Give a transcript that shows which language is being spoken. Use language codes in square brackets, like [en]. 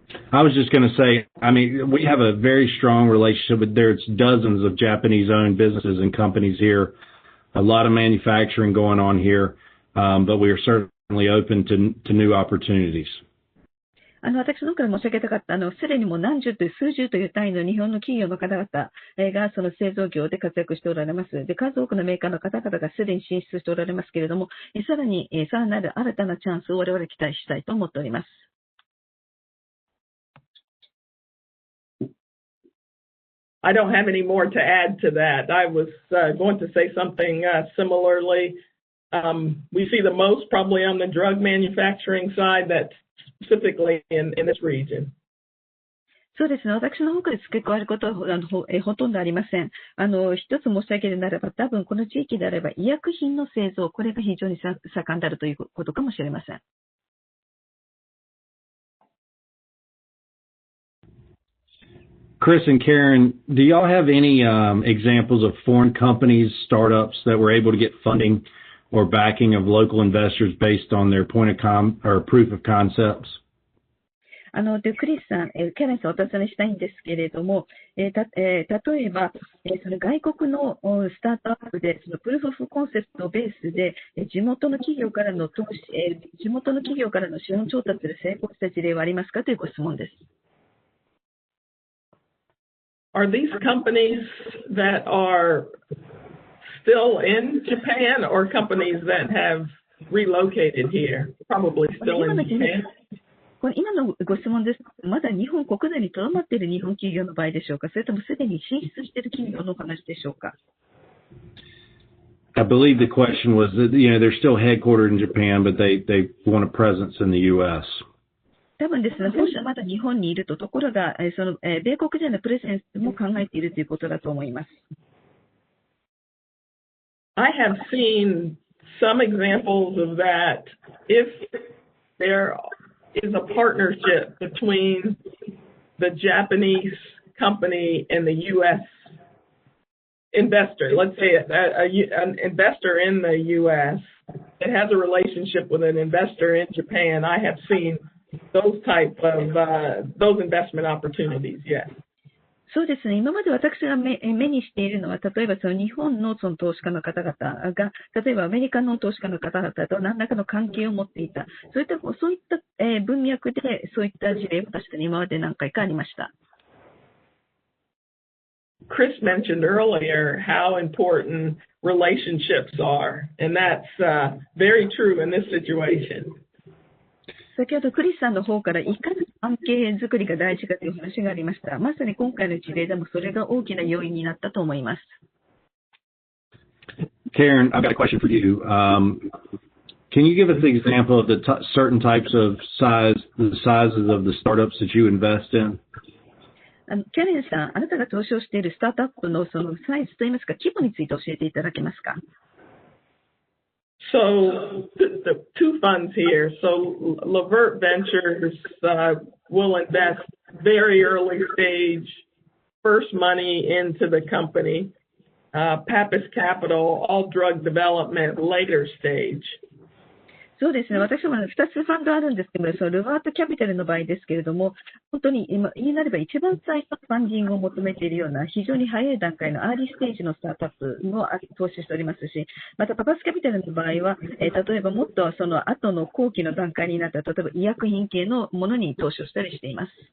[en] I was just going to say, I mean, we have a very strong relationship with, there's dozens of Japanese-owned businesses and companies here, a lot of manufacturing going on here, but we are certainly open to new opportunities. [ja] 私の方から申し上げたかった、すでにもう何十という数十という単位の日本の企業の方々がその製造業で活躍しておられます。で、数多くのメーカーの方々がすでに進出しておられますけれども、さらなる新たなチャンスを我々期待したいと思っております。 [en] I don't have any more to add to that. I was going to say something similarly. We see the most probably on the drug manufacturing side, that's specifically in this region. [ja] そうですね。私の方から付け加えることはほとんどありません。一つ申し上げるならば、多分この地域であれば医薬品の製造、これが非常に盛んであるということかもしれません。 [en] Chris and Karen, do y'all have any examples of foreign companies, startups that were able to get funding or backing of local investors based on their proof of concepts? [ja] で、クリスさん、キャレンさんお尋ねしたいんですけれども、例えば、その外国のスタートアップで、そのプルーフ・オフ・コンセプトをベースで、地元の企業からの投資、地元の企業からの資本調達で成功した事例はありますかというご質問です。 [en] Are these companies that are still in Japan or companies that have relocated here? Probably still in Japan. [ja] 今のご質問です。まだ日本国内にとどまっている日本企業の場合でしょうか、それともすでに進出している企業の話でしょうか。 [en] I believe the question was that, they're still headquartered in Japan, but they want a presence in the U.S. [ja] 多分ですね、本社はまだ日本にいるところが、米国でのプレゼンスも考えているということだと思います。 [en] I have seen some examples of that. If there is a partnership between the Japanese company and the U.S. investor, let's say an investor in the U.S. that has a relationship with an investor in Japan, I have seen those type of those investment opportunities, yes. [ja] そうですね。今まで私が目にしているのは、例えばその日本のその投資家の方々が、例えばアメリカの投資家の方々と何らかの関係を持っていた。そういった文脈で、そういった事例は確かに今まで何回かありました。 [en] Chris mentioned earlier how important relationships are, and that's very true in this situation. [ja] 先ほどクリスさんの方からいかに関係づくりが大事かという話がありました。まさに今回の事例でもそれが大きな要因になったと思います。 [en] Karen, I've got a question for you. Can you give us the example of the certain types of the sizes of the startups that you invest in? [ja] キャレンさん、あなたが投資をしているスタートアップのそのサイズといいますか、規模について教えていただけますか。 [en] So the two funds here. So Levert Ventures will invest very early stage, first money into the company. Pappas Capital, all drug development, later stage. [ja] そうですね。私も2つファンドあるんですけど、そのルバートキャピタルの場合ですけれども、本当に今言いなれば一番最初のファンディングを求めているような非常に早い段階のアーリーステージのスタートアップも投資しておりますし、またパパスキャピタルの場合は、例えばもっとその後の後期の段階になった例えば医薬品系のものに投資をしたりしています。